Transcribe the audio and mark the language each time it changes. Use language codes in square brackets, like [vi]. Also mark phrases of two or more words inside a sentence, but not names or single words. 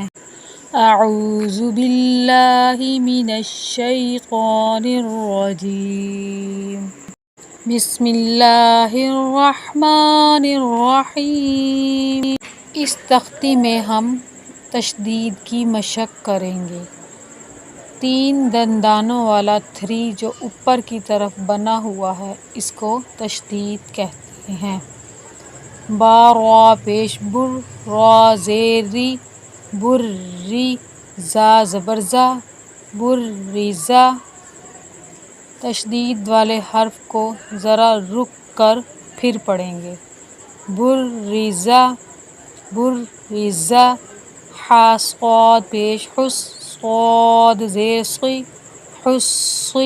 [ar] اعوذ باللہ من الشیطان الرجیم، بسم اللہ الرحمن الرحیم۔ [ur] اس تختی میں ہم تشدید کی مشق کریں گے۔ 3 دندانوں والا 3 جو اوپر کی طرف بنا ہوا ہے اس کو تشدید کہتے ہیں۔ با را پیش بر، را زیر ری، بر ری، زا زبر زا، بر ری زا۔ تشدید والے حرف کو ذرا رک کر پھر پڑھیں گے۔ بر ری زا، بر ری زا۔ حا صاد پیش حس، صاد زیر صی، حصی۔